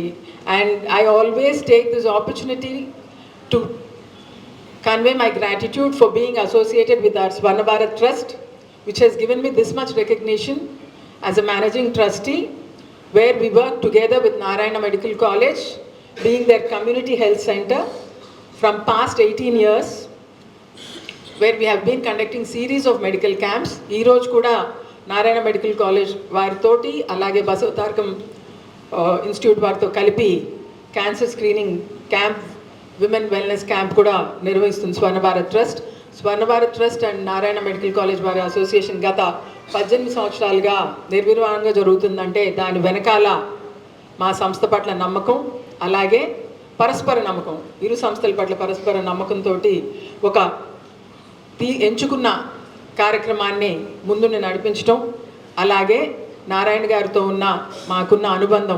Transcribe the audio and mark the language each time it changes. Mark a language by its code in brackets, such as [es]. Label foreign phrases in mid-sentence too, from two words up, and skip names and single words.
[en] And I always take this opportunity to convey my gratitude for being associated with our Swarna Bharat Trust, which has given me this much recognition as a managing trustee, where we work together with Narayana Medical College, being their community health center from past 18 years, where we have been conducting series of medical camps. [te] ఈ రోజు కూడా Narayana Medical College వారితోటి అలాగే Basavatarkam Institute వారితో కలిపి [en] cancer screening camp, women wellness camp [te] కూడా నిర్వహిస్తుంది స్వర్ణ భారత్ ట్రస్ట్. స్వర్ణ భారత్ ట్రస్ట్ అండ్ నారాయణ మెడికల్ కాలేజ్ వారి అసోసియేషన్ గత 18 సంవత్సరాలుగా నిర్వివాహంగా జరుగుతుందంటే దాని వెనకాల మా సంస్థ పట్ల నమ్మకం, అలాగే పరస్పర నమ్మకం, ఇరు సంస్థల పట్ల పరస్పర నమ్మకంతో ఒక ఎంచుకున్న కార్యక్రమాన్ని ముందుని నడిపించడం, అలాగే నారాయణ గారితో మాకున్న అనుబంధం.